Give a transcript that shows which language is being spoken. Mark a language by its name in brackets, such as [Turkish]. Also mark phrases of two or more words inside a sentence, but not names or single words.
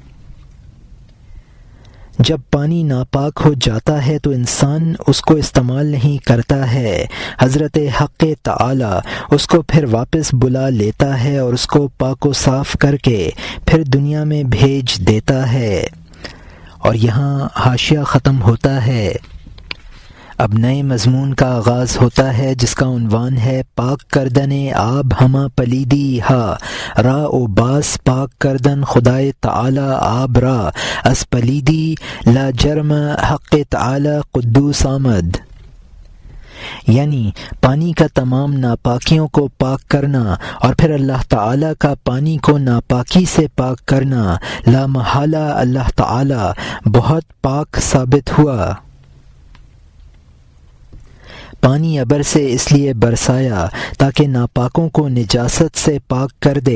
[Urdu] جب پانی ناپاک ہو جاتا ہے تو انسان اس کو استعمال نہیں کرتا ہے، حضرت حق تعالی اس کو پھر واپس بلا لیتا ہے اور اس کو پاک و صاف کر کے پھر دنیا میں بھیج دیتا ہے۔ اور یہاں حاشیہ ختم ہوتا ہے۔ اب نئے مضمون کا آغاز ہوتا ہے جس کا عنوان ہے [Persian] پاک کردن آب ہمہ پلیدی ہا را او باس پاک کردن خدائے تعالی آب را از پلیدی لا جرم حق تعالی قدوس آمد۔ [Urdu] یعنی پانی کا تمام ناپاکیوں کو پاک کرنا اور پھر اللہ تعالیٰ کا پانی کو ناپاکی سے پاک کرنا، لا محالہ اللہ تعالیٰ بہت پاک ثابت ہوا۔ پانی ابر سے اس لیے برسایا تاکہ ناپاکوں کو نجاست سے پاک کر دے۔